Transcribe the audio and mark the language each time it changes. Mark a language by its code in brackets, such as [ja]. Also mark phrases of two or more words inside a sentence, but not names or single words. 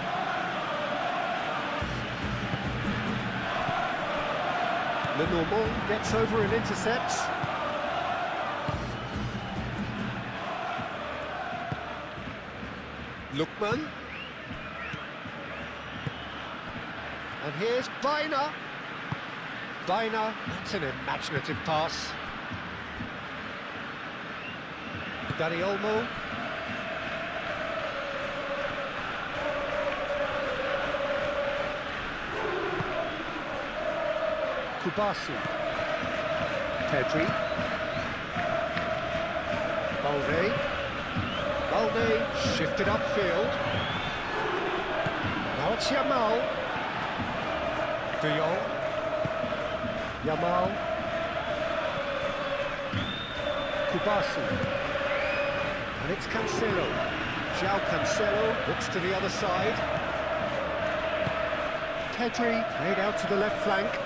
[en] Lenormand gets over and intercepts. Lookman. And here's Baina. Baina, that's an imaginative pass. Dani Olmo. Kubasi. Pedri. Balde. Balde shifted upfield. Now it's Yamal. De Jong. Yamal. Kubasi. And it's Cancelo. João Cancelo looks to the other side. Pedri played out to the left flank.